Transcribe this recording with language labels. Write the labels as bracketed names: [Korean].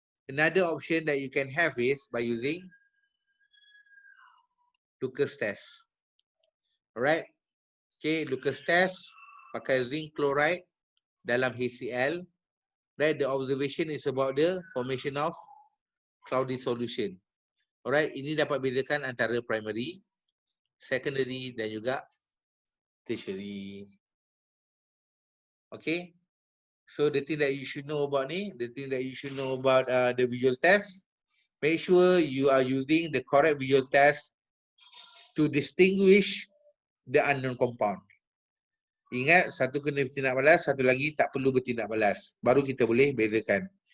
[English] Another option that you can have is by using Lucas test. Alright. [Malay] Okay, Lucas test pakai zinc chloride dalam HCl. [English] Right, the observation is about the formation of cloudy solution. [Malay] Alright, ini dapat bedakan antara primary, secondary dan juga tertiary. [English] Okay. So the thing that you should know about the visual test, make sure you are using the correct visual test to distinguish the unknown compound. [Malay] Ingat, satu kena bertindak balas, satu lagi tak perlu bertindak balas. Baru kita boleh bezakan.